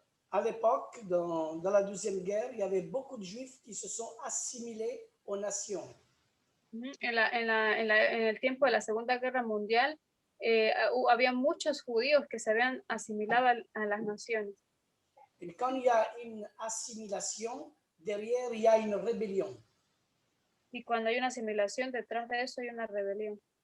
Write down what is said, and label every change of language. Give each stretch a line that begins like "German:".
French: À l'époque, dans la Deuxième Guerre, il y avait beaucoup de Juifs qui se sont assimilés aux nations.
Spanish: En el tiempo de la Segunda Guerra Mundial, había muchos judíos que se habían asimilado a las naciones.
French: Et quand il y a une assimilation, derrière, il y a une rébellion.
Spanish: Y cuando hay una asimilación, detrás de eso hay una rebelión.